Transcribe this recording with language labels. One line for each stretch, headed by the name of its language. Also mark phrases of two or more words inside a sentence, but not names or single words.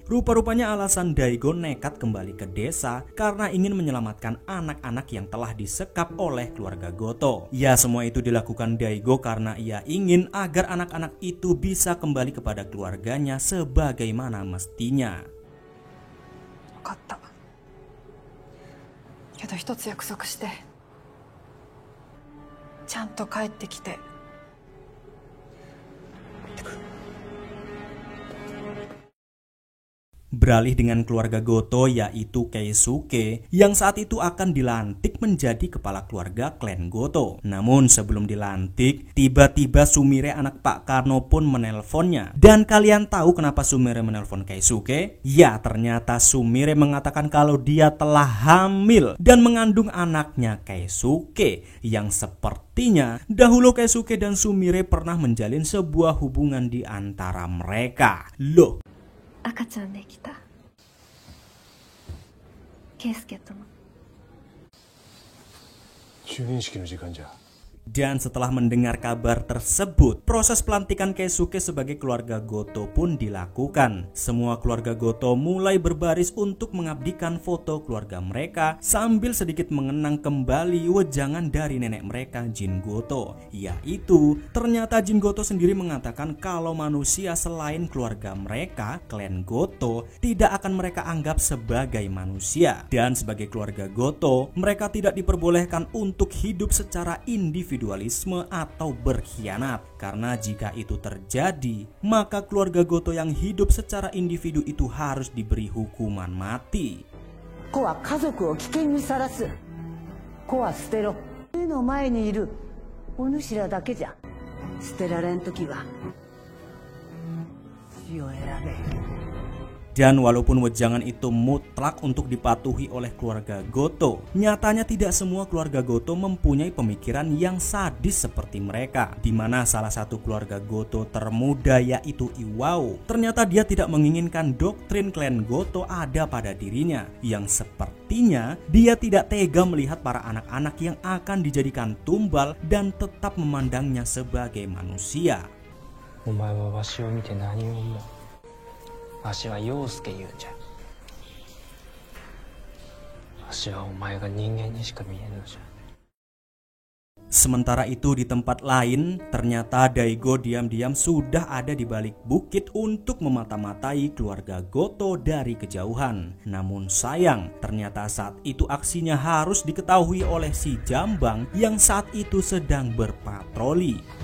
Indonesian: Rupa-rupanya alasan Daigo nekat kembali ke desa karena ingin menyelamatkan anak-anak yang telah disekap oleh keluarga Goto. Ya, semua itu dilakukan Daigo karena ia ingin agar anak-anak itu bisa kembali kepada keluarganya sebagaimana mestinya.
Japanese: 分かった。けど一つ約束して。ちゃんと帰ってきて。
Indonesian: Beralih dengan keluarga Goto yaitu Keisuke yang saat itu akan dilantik menjadi kepala keluarga klan Goto. Namun sebelum dilantik, tiba-tiba Sumire anak Pak Kano pun menelponnya. Dan kalian tahu kenapa Sumire menelpon Keisuke? Ya, ternyata Sumire mengatakan kalau dia telah hamil dan mengandung anaknya Keisuke yang sepertinya dahulu Keisuke dan Sumire pernah menjalin sebuah hubungan di antara mereka. Loh,
Japanese: 赤ちゃんできた。 圭介との。就任式の時間じゃ。
Indonesian: Dan setelah mendengar kabar tersebut, proses pelantikan Keisuke sebagai keluarga Goto pun dilakukan. Semua keluarga Goto mulai berbaris untuk mengabdikan foto keluarga mereka sambil sedikit mengenang kembali wejangan dari nenek mereka Jin Goto. Yaitu, ternyata Jin Goto sendiri mengatakan kalau manusia selain keluarga mereka, klan Goto, tidak akan mereka anggap sebagai manusia. Dan sebagai keluarga Goto, mereka tidak diperbolehkan untuk hidup secara individualisme atau berkhianat, karena jika itu terjadi maka keluarga Goto yang hidup secara individu itu harus diberi hukuman mati.
Japanese: 子は家族を危険にさらす。子は捨てろ。目の前にいるお主らだけじゃ。捨てられん時は死を選べ。
Indonesian: Dan walaupun wejangan itu mutlak untuk dipatuhi oleh keluarga Goto, nyatanya tidak semua keluarga Goto mempunyai pemikiran yang sadis seperti mereka. Di mana salah satu keluarga Goto termuda yaitu Iwao, ternyata dia tidak menginginkan doktrin klan Goto ada pada dirinya, yang sepertinya dia tidak tega melihat para anak-anak yang akan dijadikan tumbal dan tetap memandangnya sebagai manusia.
Japanese: お前はわしを見て何を思う。わしは陽介言うんじゃ。わしはお前が人間にしか見えぬのじゃ。
Indonesian: Sementara itu di tempat lain, ternyata Daigo diam-diam sudah ada di balik bukit untuk memata-matai keluarga Goto dari kejauhan. Namun sayang, ternyata saat itu aksinya harus diketahui oleh si Jambang yang saat itu sedang berpatroli.